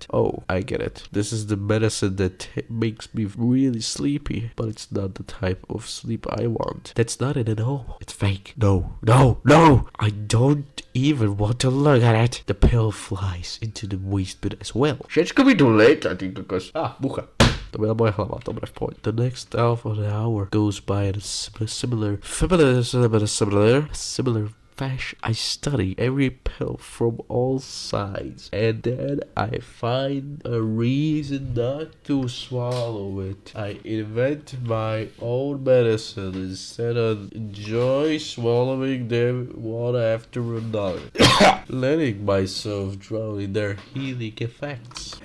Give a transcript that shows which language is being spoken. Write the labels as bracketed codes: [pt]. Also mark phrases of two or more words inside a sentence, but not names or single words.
[en] Oh, I get it. This is the medicine that makes me really sleepy, but it's not the type of sleep I want. That's not it at all. It's fake. No. I don't even want to look at it. The pill flies into the waste bin as well. [sk] Všetko mi tu lieta, ty kokos. Mucha. [cs] To byla moje hlava, dobre, v pohodě. [en] The next half of the hour goes by in a similar fashion. I study every pill from all sides, and then I find a reason not to swallow it. I invent my own medicine instead of enjoy swallowing them one after another, letting myself drown in their healing effects.